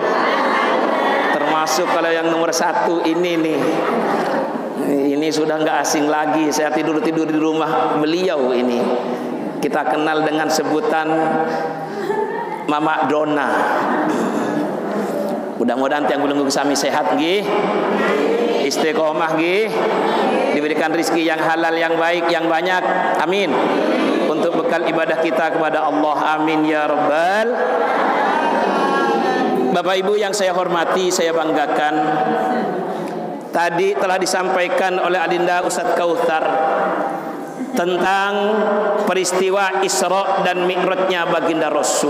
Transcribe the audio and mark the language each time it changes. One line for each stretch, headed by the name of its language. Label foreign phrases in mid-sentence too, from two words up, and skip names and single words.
Indonesian: Termasuk kalau yang nomor 1 ini nih. Ini sudah nggak asing lagi. Saya tidur di rumah beliau ini. Kita kenal dengan sebutan Mama Dona. Mudah-mudahan
Balinese: tiang belenggu sami
Indonesian: sehat nggih. Istiqomah nggih. Diberikan rizki yang halal, yang baik, yang banyak. Amin. Untuk bekal ibadah kita kepada Allah.
Arabic: Amin ya rabbal.
Indonesian: Bapak Ibu yang saya hormati, saya banggakan, tadi telah disampaikan oleh Adinda Ustadz Kautsar tentang peristiwa Isra dan Mi'rajnya baginda Rasul.